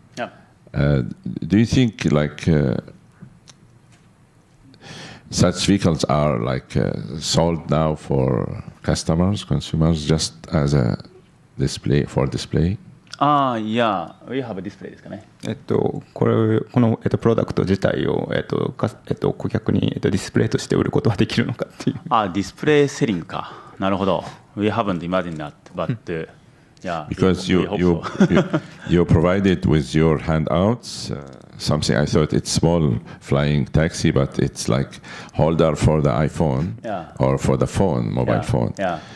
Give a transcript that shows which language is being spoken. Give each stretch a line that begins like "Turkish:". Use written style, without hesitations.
English: Do you think, such vehicles are like sold now for customers, consumers, just as a display for display? Yeah, we have a display
Japanese: ですかね。このプロダクト自体を顧客にディスプレイとして売ることはできるのかっていう。ディスプレイセリングか。なるほど。
English: We haven't imagined that, but yeah. Because you provide it with your handouts, something I thought it's small flying taxi, but it's like holder for the iPhone or for the phone, mobile phone. Yeah.